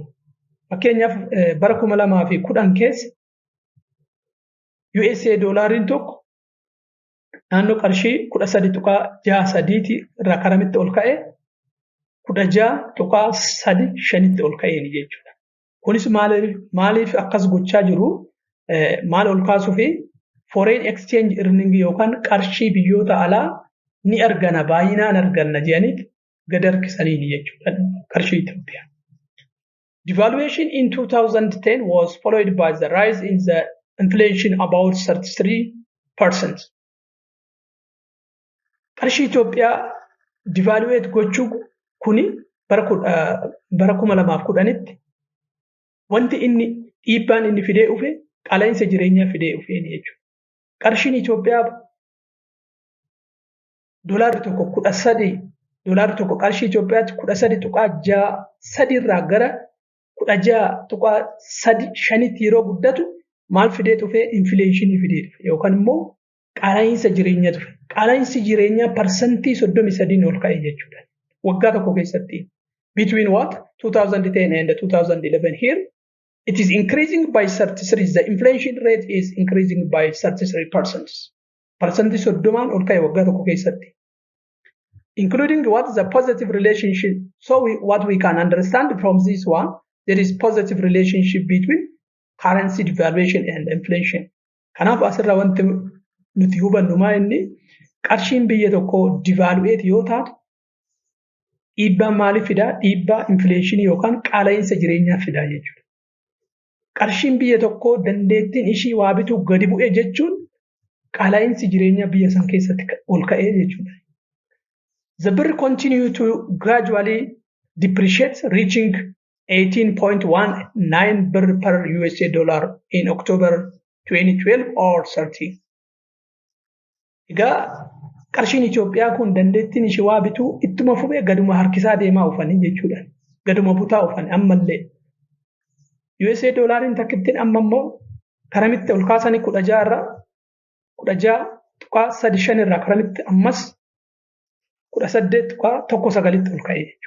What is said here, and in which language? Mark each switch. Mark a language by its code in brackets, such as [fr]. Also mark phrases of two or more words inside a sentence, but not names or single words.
[om] Fakkeenyaaf bara 2010 keessa USA doolaariin tokko naannoo qarshii 13.63 irraa karamitti ol ka'ee 16.35tti ol ka'ee jechuudha. Kunis maaliif akkas gochaa jiru maal ol kaasuu fi [en] foreign exchange earning [om] yookaan qarshii biyyoota alaa ni argana baay'inaan arganna jedhanii gad harkisanii jechuudha qarshii Itoophiyaa. [en] Devaluation in 2010 was followed by the rise in the inflation about 33%. [om] Qarshii Itoophiyaa devaluate gochuu kuni bara 2010tti wanti dhiibbaan inni fidee dhufe qaala'insa jireenyaa fidee dhufe jechuudha. Qarshiin Itoophiyaa doolaarri tokko qarshii Itoophiyaatti 13.63 irraa gara 16.35tti yeroo guddatu maal fidee dhufe infleeshinii fidee dhufe yookaan immoo qaala'insa jireenyaa dhufe. Qaala'insi jireenyaa parsentii 33 ol ka'e jechuudha. Waggaa tokko keessatti [en] between what 2010 and 2011 here it is increasing by 33. The inflation rate is increasing by 33%. [om] Percentage soddomaan ol ka'e waggaa tokko keessatti. [en] Including what the positive relationship. So what we can understand from this one, there is positive relationship between currency devaluation and inflation. [om] Kanaaf asirraa wanti nuti hubannu maa inni qarshiin biyya tokko devaluate yoo taatu dhiibbaa maaliif fidaa? Dhiibbaa infleeshinii yookaan qaala'insa jireenyaa fidaa jechuudha. Qarshiin biyya tokko dandeettiin ishii waa bituu gadi bu'e jechuun qaala'insi jireenyaa biyya san keessatti ol ka'ee jechuudha. [en] The birr continued to gradually depreciate, reaching 18.19 birr per USA dollar in October 2012 or 13. [om] Egaa qarshiin Itoophiyaa kun dandeettiin ishii waa bituu ittuma fufee gaduma harkisaa deemaa dhufanii jechuudha. Gaduma butaa dhufanii ammallee. USA doolaariin takkittiin amma immoo karamitti ol kaasanii 16.35 irraa karamitti ammas 18.19tti ol ka'ee jechuudha.